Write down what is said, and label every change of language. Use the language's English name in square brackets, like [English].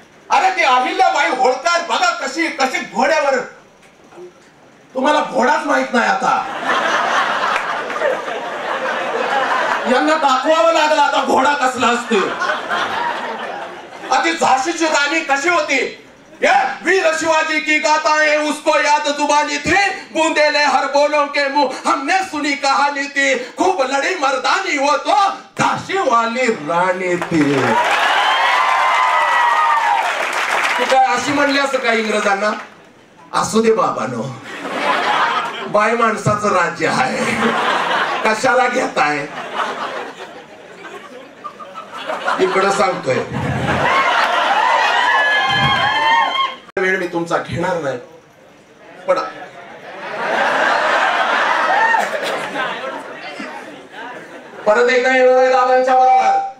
[Marathi] अरे ती अहिल्याबाई होळकर बघा कशी घोड्यावर. तुम्हाला घोडाच माहित नाही आता. यांना दाखवावं लागलं आता घोडा कसला असतो. ती झाशीची राणी कशी होती. [Hindi] वीर शिवाजी की गाताएं उसको याद जुबानी थी, बूंदेले हर बोलों के मुंह हमने सुनी कहानी थी, खूब लड़ी मर्दानी वो तो झाशी वाली राणी थी. [Marathi] तू काय अशी म्हणली असं का इंग्रजांना. असू दे बाबानो, बाय माणसाचं राज्य आहे, कशाला घेताय. इकडं सांगतोय वेळ मी तुमचा घेणार नाही, पण परत एकदा येणार आहे दादांच्या बरोबर.